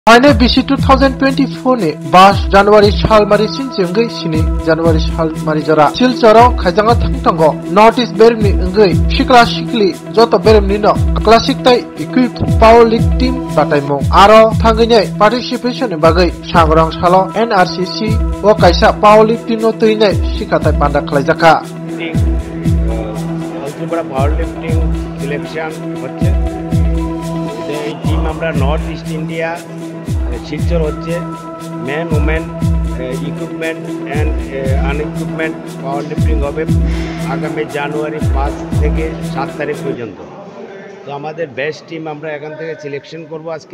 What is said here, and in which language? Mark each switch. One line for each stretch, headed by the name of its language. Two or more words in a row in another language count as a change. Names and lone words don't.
Kok Borok: Haine bisi 2024 ni 5 January salmari sinjengei sini January salmari jara silcharo khaijanga thangtango Northeast beremni engei sikla sikli joto beremni no classic tai
English: equipped powerlifting
Kok Borok: bataimong aro thangei participation ni bagai sangrang salo NRCC o kaisa powerlifting no tuinai sikatai panda khlaijaka
English: ultra powerlifting selection
Bangla: হচ্ছে এই টিম আমরা নর্থ ইস্ট ইন্ডিয়া শিলচর হচ্ছে
English: man women equipment and unequipment power lifting
Bangla: হবে আগামী জানুয়ারি 5 থেকে 7 তারিখ পর্যন্ত। তো আমাদের
English: best team
Bangla: আমরা এখান থেকে সিলেকশন করব আজকে।